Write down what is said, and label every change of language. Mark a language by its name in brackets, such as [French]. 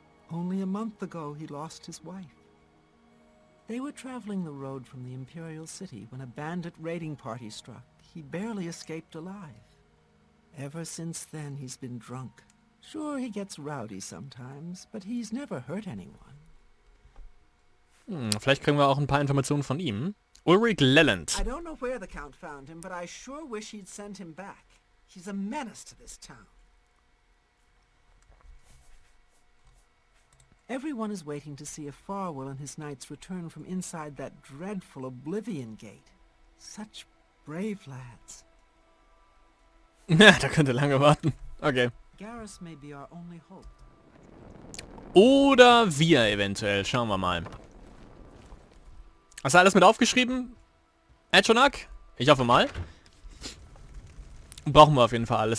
[English] Only a month ago he lost his wife. They were traveling the road from the Imperial City when a bandit raiding party struck. He barely escaped alive. Ever since then he's been drunk. Sure, he gets rowdy sometimes, but he's never hurt anyone. [German] Vielleicht kriegen wir auch ein paar Informationen von ihm. [English] Ulrich Leland. I don't know where the Count found him, but I sure wish he'd send him back. He's a menace to this town. Everyone is waiting to see if Farwell and his knights return from inside that dreadful Oblivion gate. Such brave lads. [German] Ja, da könnte lange warten. Okay. [English] Garrus may be our only hope. [German] Oder wir eventuell. Schauen wir mal. Hast du alles mit aufgeschrieben? Edgeonak? Ich hoffe mal. Brauchen wir auf jeden Fall alles.